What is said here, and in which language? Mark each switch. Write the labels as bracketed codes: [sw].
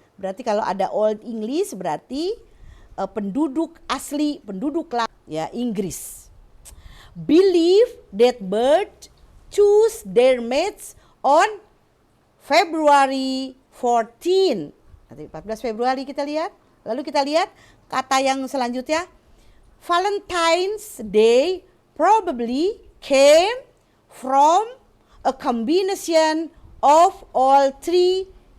[id] Berarti kalau ada old English berarti penduduk asli, penduduk ya Inggris. [en] Believe that bird choose their mates on February 14. [id] Nanti 14 Februari kita lihat. Lalu kita lihat kata yang selanjutnya. [en] Valentine's Day probably came from a combination of all three.